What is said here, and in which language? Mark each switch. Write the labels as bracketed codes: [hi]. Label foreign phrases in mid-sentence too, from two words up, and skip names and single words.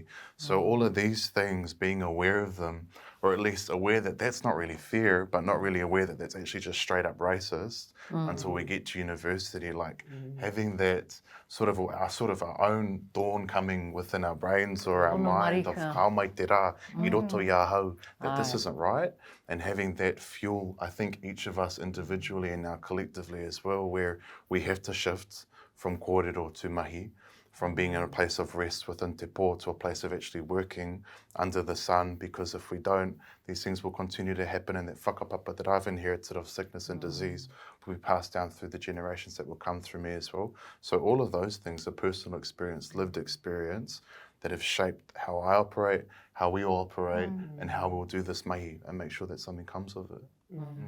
[en] So all of these things, being aware of them, or at least aware that that's not really fair, but not really aware that that's actually just straight up racist until we get to university, like having that sort of our own dawn coming within our brains or our mind of [mi] Ao Mai Te Rā, I roto i a hau, [en] that this isn't right, and having that fuel, I think each of us individually and now collectively as well, where we have to shift from kōrero to mahi, from being in a place of rest within [mi] te pō [en] to a place of actually working under the sun, because if we don't, these things will continue to happen, and that whakapapa that I've inherited of sickness and disease will be passed down through the generations that will come through me as well. So all of those things are personal experience, lived experience, that have shaped how I operate, how we all operate, and how we'll do this mahi and make sure that something comes of it.